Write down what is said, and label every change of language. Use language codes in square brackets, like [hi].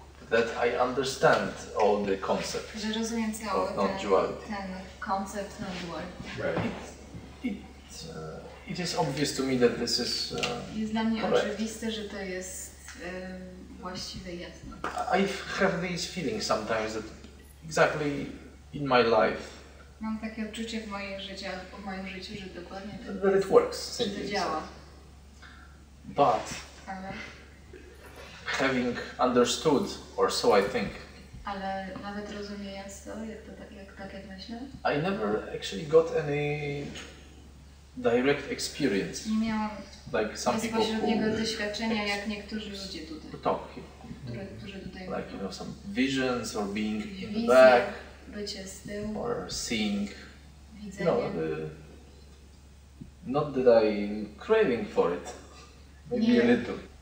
[en] that I understand all the concept [pl] że rozumiem cały [en] of non-duality. [pl] ten koncept non-duality. [en] Right. It is obvious to me that this is [pl] Jest dla mnie [en] correct. [pl] oczywiste, że to jest właściwe i jasne. [en] I have these feelings sometimes that exactly in my life [pl] Mam takie odczucie w moim życiu, że dokładnie [en] that it works. [pl] że to działa. [en] But [pl] Ale, [en] having understood, or so I think, [pl] ale nawet rozumiejąc to, jak myślę, [en] I never actually got any direct experience [pl] nie miałam [en] like some people [pl] bezpośredniego [en] who [pl] doświadczenia jak niektórzy ludzie tutaj, [en] talk, [pl] którzy tutaj [en] like some visions or being in the [pl] wizje, [en] back [pl] bycie z tyłu, [en] or seeing, [pl] widzenie. [en] not that I'm craving for it, maybe a little.